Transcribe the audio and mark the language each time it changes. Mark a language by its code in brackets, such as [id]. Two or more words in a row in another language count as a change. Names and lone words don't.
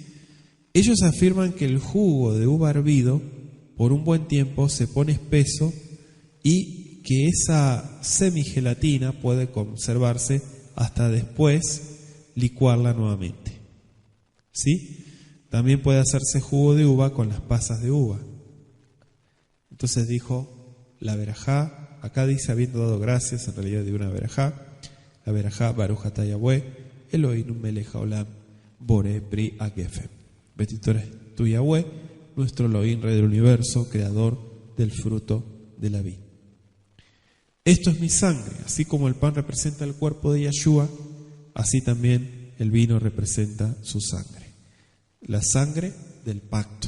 [es] Ellos afirman que el jugo de uva hervido por un buen tiempo se pone espeso y que esa semigelatina puede conservarse hasta después licuarla nuevamente. ¿Sí? También puede hacerse jugo de uva con las pasas de uva. Entonces dijo la verajá, acá dice habiendo dado gracias, en realidad de una verajá, la verajá [he] ברוך אתה יהוה אלוהינו מלך העולם בורא פרי הגפן. [es] Bendito eres tú, Yahweh, nuestro Elohim, Rey del universo, creador del fruto de la vid. Esto es mi sangre. Así como el pan representa el cuerpo de Yahshua, así también el vino representa su sangre. La sangre del pacto.